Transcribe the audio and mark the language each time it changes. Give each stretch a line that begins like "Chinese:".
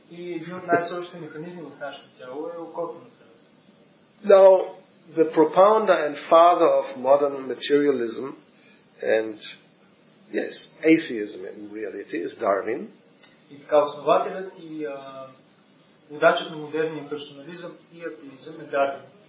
Bulgarian: И един от най-сложните механизми в нашето тяло е окото.
English: Now, the propounder and father of modern materialism and atheism in reality is Darwin.
Bulgarian: И така основателят и водачът на модерния персонализъм и атеизъм е Дарвин.